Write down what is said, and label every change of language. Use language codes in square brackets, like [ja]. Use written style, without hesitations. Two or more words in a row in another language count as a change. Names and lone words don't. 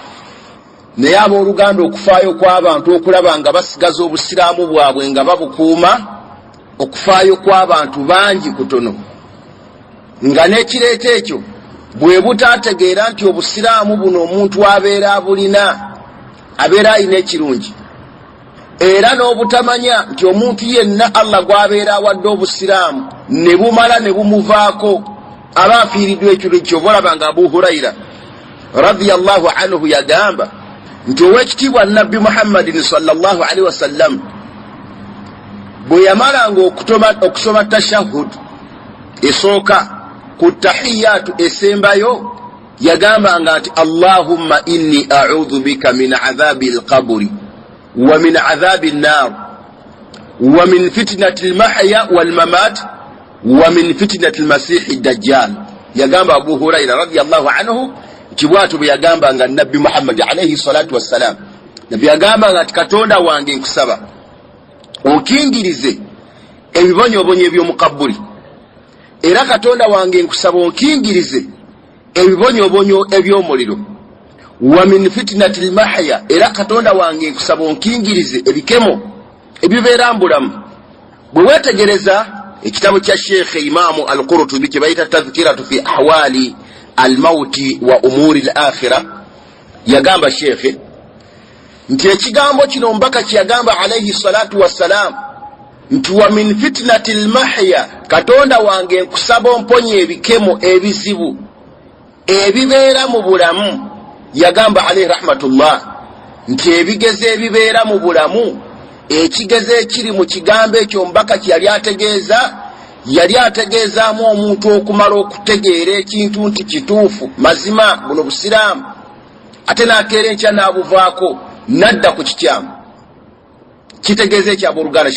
[lg] Naye abooluganda okufaayo kw'abantu okulaba nga basigaza obusiraamu bwabwe nga babukuuma, okufaayo kw'abantu bangi kutono, nga n'ekireeta ekyo bwe butaategeera nti obusiraamu buno omuntu abeera abulina, abeera alina ekirungi, era n'obutamanya nti omuntu yenna Allah gw'abeera awadde obusiraamu ne bumala ne bumuvaako aba afiiriddwa ekiro ekyo. Olaba nga Abu Hurayra [ar] رضي الله عنه [lg] yagamba nti ow'ekitiibwa Nabbi Muhammadin [ar] صلى الله عليه وسلم [lg] bwe yamalanga okusoma tashahhud esooka ku tahiyatu esembayo, yagambanga nti [ar] اللهم إني أعوذ بك من عذاب القبر ومن عذاب النار ومن فتنة المحيا والممات ومن فتنة المسيح الدجال. [lg] Yagamba Abu Hurayra [ar] رضي الله عنه [lg] nti bw'atyo bwe yagambanga Nabbi Muhammad [ar] عليه الصلاة والسلام. [lg] Nabbi yagambanga nti Katonda wange nkusaba onkingirize ebibonyoobonyo eby'omu kabuli, era Katonda wange nkusaba onkingirize ebibonyoobonyo eby'omuliro. [ar] ومن فتنة المحيا, [lg] era Katonda wange nkusaba onkingirize ebikemo ebibeera mbulamu. Bwe weetegereza ekitabo kya Sheikh Imaamu al-Qurtubi kye bayita tadhkiratu fi ahwali al-mauti wa umuri al-akhirah, yagamba Sheikh nti ekigambo kino mbaka kyagamba [ar] عليه الصلاة والسلام [lg] nti [ar] ومن فتنة المحيا, [lg] Katonda wange nkusaba omponye ebikemo ebizibu ebibeera mu bulamu. Yagamba [ar] عليه رحمة الله [lg] nti ebigezo ebibeera mu bulamu, ekigezo ekiri mu kigambo ekyo mbaka kyali ategeeza yali ategeezaamu omuntu okumala okutegeera ekintu nti kituufu mazima buno busiraamu ate n'akeera enkya n'abuvaako nadda ku kikyamu kitegeeza ekyabooluganda.